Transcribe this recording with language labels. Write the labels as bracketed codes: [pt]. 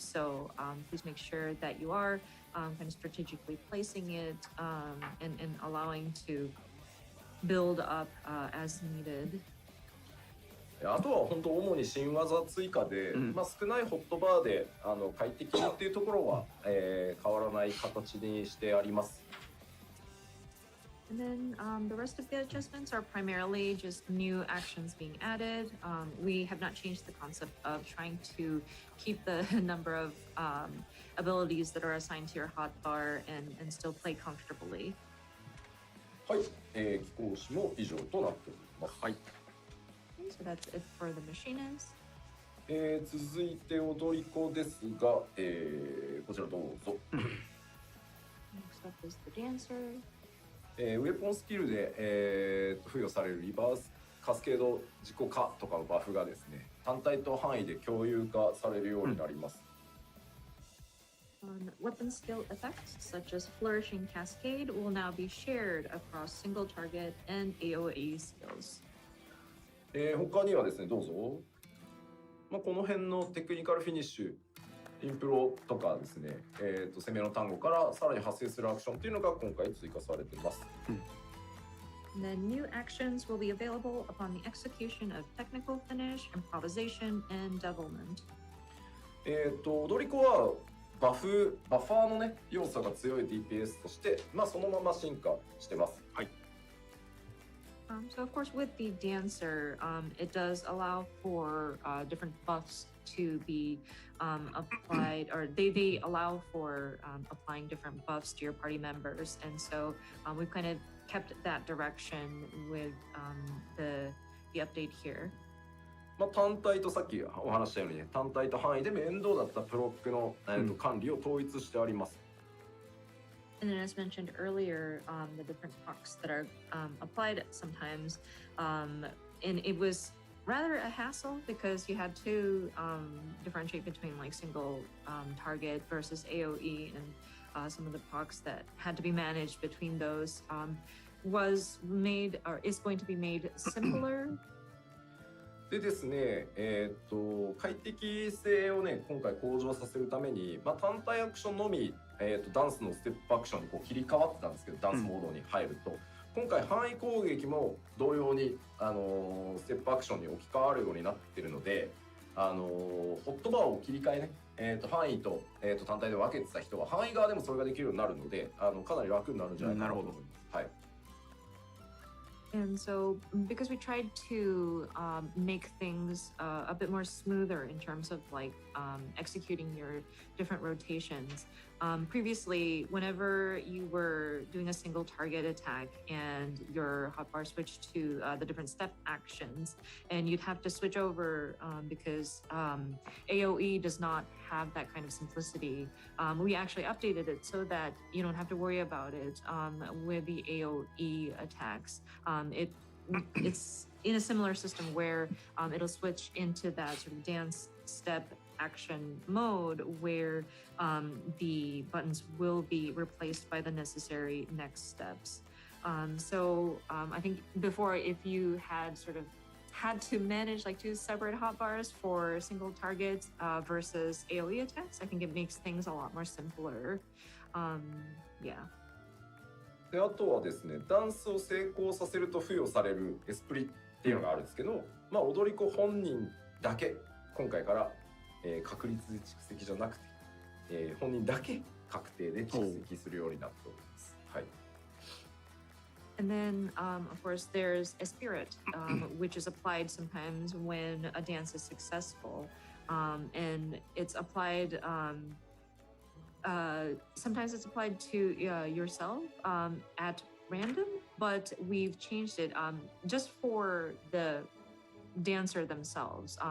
[en] So please make sure that you are kind of strategically placing it and allowing to build up as needed. [ja] あとは本当主に新技追加で、少ないホットバーで快適にっていうところは、変わらない形にしてあります。 [en] And then the rest of the adjustments are primarily just new actions being added. We have not changed the concept of trying to keep the number of abilities that are assigned to your hotbar and still play comfortably. [ja] はい、貴公子も以上となっております。はい。 [en] So that's it for the machinists. [ja] 続いて踊り子ですが、こちらどうぞ。 [en] Next up is the dancer. [ja] ウェポンスキルで、付与されるリバースカスケード自己化とかのバフがですね、単体と範囲で共有化されるようになります。 [en] Weapon skill effects such as Flourishing Cascade will now be shared across single target and AoE skills. [ja] 他にはですね、どうぞ。この辺のテクニカルフィニッシュ、インプロとかですね、攻めの単語からさらに発生するアクションというのが今回追加されています。 [en] And then new actions will be available upon the execution of technical finish, improvisation, and devilment. [ja] 踊り子はバファーのね要素が強い DPS として、そのまま進化してます。はい。 [en] So of course, with the dancer, it does allow for different buffs to be applied, or they allow for applying different buffs to your party members, and so we've kind of kept that direction with the update here. [ja] 単体とさっきお話したようにね、単体と範囲で面倒だったプロックの、管理を統一してあります。 [en] And then, as mentioned earlier, the different pucks that are applied sometimes, and it was rather a hassle because you had to differentiate between like single target versus AoE, and some of the pucks that had to be managed between those was made or is going to be made simpler. [ja] でですね、快適性をね今回向上させるために、単体アクションのみ、ダンスのステップアクションにこう切り替わってたんですけど、ダンスモードに入ると、今回範囲攻撃も同様に、ステップアクションに置き換わるようになってるので、ホットバーを切り替えね、範囲と、単体で分けてた人は範囲側でもそれができるようになるので、かなり楽になるんじゃないかなと思います。はい。 [en] And so, because we tried to make things a bit more smoother in terms of like executing your different rotations, previously, whenever you were doing a single target attack and your hotbar switched to the different step actions, and you'd have to switch over because AoE does not have that kind of simplicity. We actually updated it so that you don't have to worry about it with the AoE attacks. It's in a similar system where it'll switch into that sort of dance step action mode where the buttons will be replaced by the necessary next steps. So I think before, if you had sort of had to manage like 2 separate hotbars for single targets versus AoE attacks, I think it makes things a lot more simpler. Yeah. [ja] であとはですね、ダンスを成功させると付与されるエスプリっていうのがあるんですけど、踊り子本人だけ今回から、確率蓄積じゃなくて、本人だけ確定で蓄積するようになっております。はい。 [en] And then, of course, there's a spirit, which is applied sometimes when a dance is successful. And it's applied, sometimes it's applied to yourself at random, but we've changed it just for the dancer themselves.